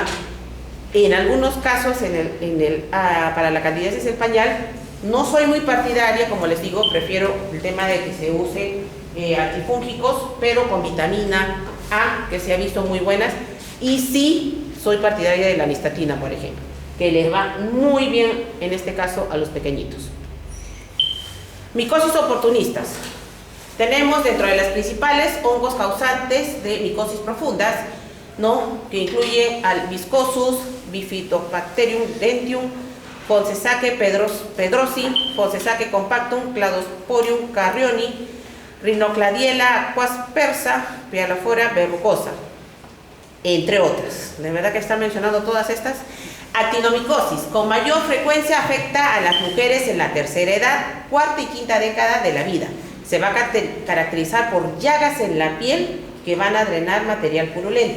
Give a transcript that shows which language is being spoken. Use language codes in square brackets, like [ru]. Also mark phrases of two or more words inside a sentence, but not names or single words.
[es] En algunos casos, para la candidiasis del pañal, no soy muy partidaria, como les digo, prefiero el tema de que se use antifúngicos, pero con vitamina A, que se ha visto muy buenas, y sí soy partidaria de la nistatina, por ejemplo, que les va muy bien en este caso a los pequeñitos. Micosis oportunistas. Tenemos dentro de las principales hongos causantes de micosis profundas, ¿no? Que incluyen al Viscosus, Bifidobacterium dentium, Fonsesake pedrosi, Fonsesake compactum, Cladosporium carrioni, Rhinocladiella aquaspersa, Pialafora verrucosa, entre otras. De verdad que están mencionando todas estas. Actinomicosis, con mayor frecuencia afecta a las mujeres en la tercera edad, cuarta y quinta década de la vida. Se va a caracterizar por llagas en la piel que van a drenar material purulento.